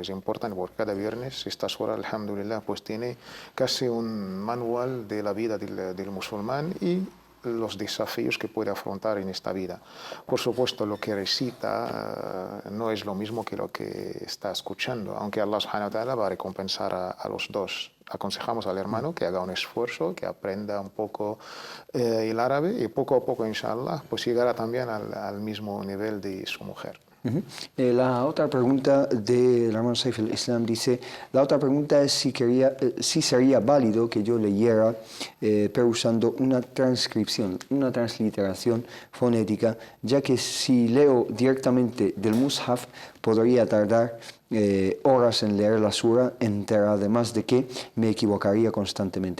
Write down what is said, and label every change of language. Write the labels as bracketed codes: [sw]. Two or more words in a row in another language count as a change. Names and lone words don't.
[es] Es importante porque cada viernes esta Sura, alhamdulillah, pues tiene casi un manual de la vida del musulmán y los desafíos que puede afrontar en esta vida. Por supuesto, lo que recita no es lo mismo que lo que está escuchando, aunque Allah [ar] سبحانه وتعالى [es] va a recompensar a los dos. Aconsejamos al hermano que haga un esfuerzo, que aprenda un poco el árabe y poco a poco, inshallah, pues llegará también al mismo nivel de su mujer. La otra pregunta del hermano Saif al-Islam dice, la otra pregunta es si sería válido que yo leyera, pero usando una transcripción, una transliteración fonética, ya que si leo directamente del Mushaf podría tardar horas en leer la sura entera, además de que me equivocaría constantemente.